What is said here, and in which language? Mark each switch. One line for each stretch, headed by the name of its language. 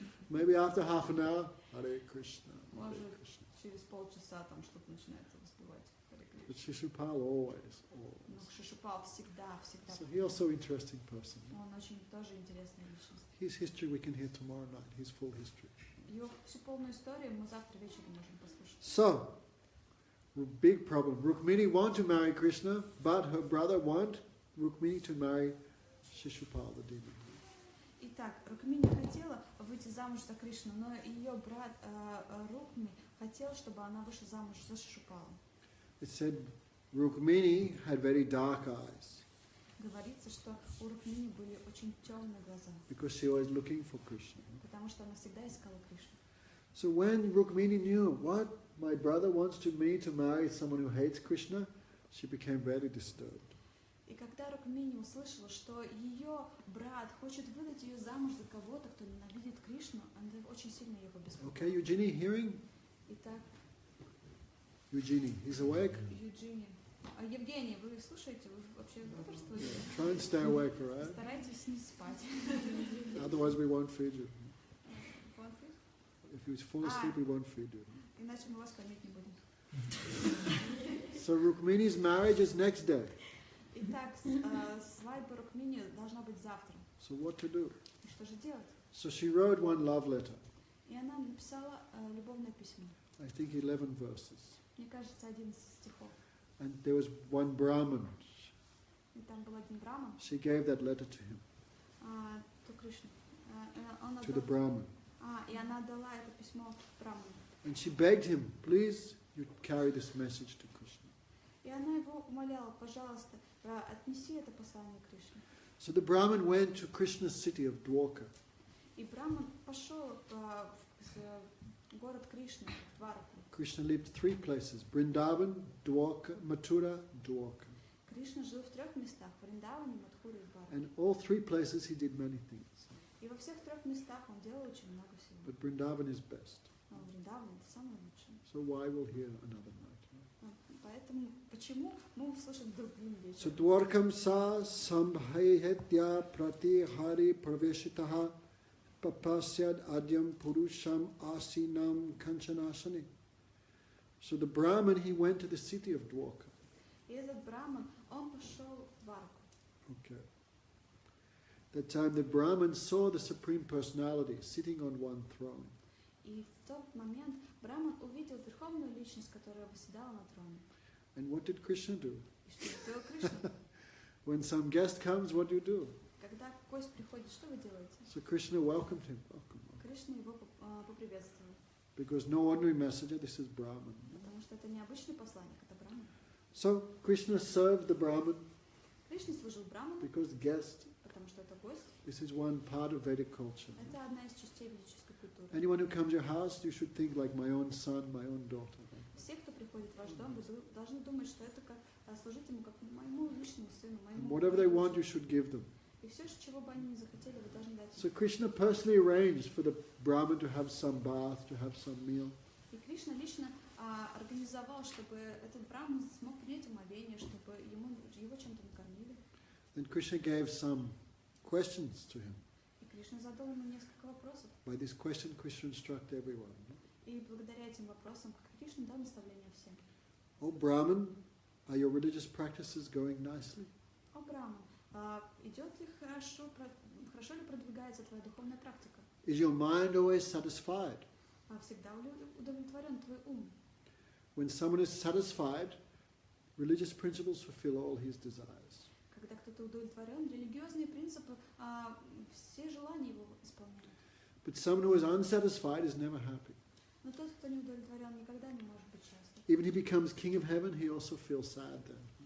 English: Maybe after half an hour, Hare Krishna, Hare
Russian: может,
English: Krishna.
Russian: через полчаса там что-то начинается воспевать Харе
English: But
Russian: Кришна.
English: Shishupal always.
Russian: Но Шишупал всегда.
English: So he also interesting person.
Russian: Он очень тоже интересная личность.
English: His history we can hear tomorrow night, his full history.
Russian: Его всю полную историю мы завтра вечером можем послушать.
English: So, big problem. Rukmini want to marry Krishna, but her brother want Rukmini to marry Shishupal, the demon.
Russian: Итак, Рукмини хотела выйти замуж за Кришну, но ее брат Рукми хотел, чтобы она вышла замуж за Шишупала.
English: It said Rukmini had very dark eyes
Russian: Говорится, что у Рукмини были очень темные глаза,
English: because she was looking for Krishna.
Russian: потому что она всегда искала Кришну.
English: So when Rukmini knew, what, my brother wants me to marry someone who hates Krishna, she became very disturbed.
Russian: И когда Рукмини услышала, что ее брат хочет выдать ее замуж за кого-то, кто ненавидит Кришну, она очень сильно ее побеспокоила.
English: Okay, Eugenie, hearing?
Russian: Итак,
English: Eugenie, he's awake?
Russian: Евгений. Евгений, вы слушаете? Вы вообще бодрствуете?
English: Try and stay awake, all right?
Russian: Старайтесь не спать.
English: Otherwise we won't feed you.
Russian: Конфликт?
English: If you fall asleep, we won't feed you.
Russian: Иначе мы вас кормить не будем.
English: So Rukmini's marriage is next day.
Russian: Итак, свадьба Рукмини должна быть завтра.
English: So what to do?
Russian: И что же делать?
English: So she wrote one love letter,
Russian: И она написала любовное письмо.
English: I think 11 verses.
Russian: Мне кажется, 11 стихов.
English: And there was one Brahmin.
Russian: И там был один браман,
English: She gave that letter to him,
Russian: то Кришна. Он
English: to the
Russian: отдал,
English: Brahmin.
Russian: и она дала это письмо браману.
English: And she begged him, please, you carry this message to Krishna.
Russian: И она его умоляла, пожалуйста, отнеси это послание Кришне.
English: So the Brahmin went to Krishna's city of Dwarka.
Russian: И браман пошел в город Кришны, в Двараку.
English: Krishna lived 3 places, Vrindavan, Dwarka, Mathura, Dwarka.
Russian: Кришна жил в 3 местах, в Вриндаване, Мадхуре и Двараке.
English: And all 3 places he did many things.
Russian: И во всех 3 местах он делал очень много всего.
English: But Vrindavan is best.
Russian: Но Вриндаван это самое лучшее.
English: So why will hear another night?
Russian: Поэтому, почему мы услышим другим
English: So
Russian: вечером?
Sanskrit: Dwarkam sa sambhahetya pratihari praveshitaha papasyad adyam purusham asinam kanchanasani.
English: So the Brahmin, he went to the city of Dwarka.
Russian: И этот браман, он пошел в Двараку.
English: Okay. That time the Brahmin saw the Supreme Personality sitting on one throne.
Russian: И в тот момент браман увидел верховную личность, которая восседала на троне.
English: And what did Krishna do?
Russian: И что сделал Кришна?
English: When some guest comes, what do?
Russian: Когда гость приходит, что вы делаете?
English: So Krishna welcomed him. Welcome.
Russian: Кришна его поприветствовал.
English: Because no ordinary messenger, this is Brahman.
Russian: Потому что это не обычный посланник, это браман.
English: So Krishna served the Brahman
Russian: Кришна служил браману,
English: because guest,
Russian: потому что это гость.
English: this is one part of Vedic culture.
Russian: Это одна из частей ведической культуры.
English: Anyone who comes to your house, you should think like my own son, my own daughter.
Russian: Все, кто приходит в ваш дом, вы должны думать, что это как служить ему как моему личному сыну,
English: And
Russian: моему.
English: whatever they want, you should give them.
Russian: И все, чего бы они ни захотели, вы должны дать
English: So
Russian: им.
English: Krishna personally arranged for the Brahmin to have some bath, to have some meal.
Russian: И Кришна лично организовал, чтобы этот браман смог принять омовение, чтобы его чем-то накормили.
English: Then Krishna gave some questions to him.
Russian: И Кришна задал ему несколько вопросов.
English: By this question, Krishna instructed everyone.
Russian: И благодаря этим вопросам Кришна дал наставление всем.
English: Oh Brahmin, are your religious practices going nicely?
Russian: О, браман, идет ли хорошо ли продвигается твоя духовная практика?
English: Is your mind always satisfied?
Russian: Всегда удовлетворен твой ум?
English: When someone is satisfied, religious principles fulfill all his desires.
Russian: Когда кто-то удовлетворен, религиозные принципы, все желания его исполняют.
English: But someone who is unsatisfied is never happy.
Russian: Но тот, кто не удовлетворен, никогда не может быть счастлив.
English: Even if he becomes king of heaven, he also feels sad then.